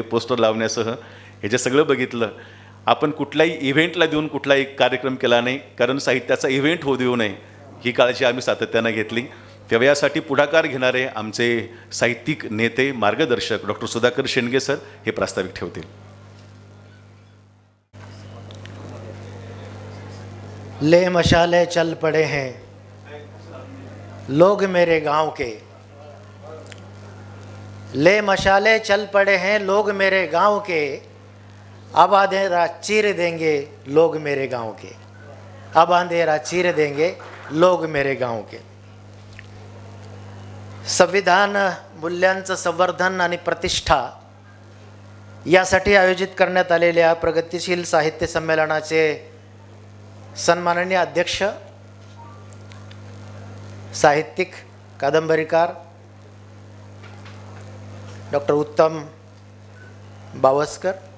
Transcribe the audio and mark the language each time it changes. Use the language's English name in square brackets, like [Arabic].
[Marathi] Poster लावण्यासह हे जे सगळं बघितलं. आपण कुठल्याही इव्हेंटला देऊन कुठलाही कार्यक्रम केला नाही, कारण साहित्याचा इव्हेंट होऊ देऊ नये ही काळजी आम्ही सातत्यानं घेतली. तेव्हा यासाठी पुढाकार घेणारे आमचे साहित्यिक नेते मार्गदर्शक डॉक्टर सुधाकर शेंडगे सर हे प्रास्ताविक ठेवतील. [Hindi] ले मशाले चल पड़े हैं लोग मेरे गांव के, ले मशाले चल पड़े हैं लोग मेरे गांव के, अब अंधेरा चीर देंगे लोग मेरे गांव के, अब अंधेरा चीर देंगे लोग मेरे गांव के. [Marathi] संविधान मूल्यांचं संवर्धन आणि प्रतिष्ठा यासाठी आयोजित करण्यात आलेल्या प्रगतिशील साहित्य संमेलनाचे सन्माननीय अध्यक्ष, साहित्यिक, कादंबरीकार डॉक्टर उत्तम बावस्कर,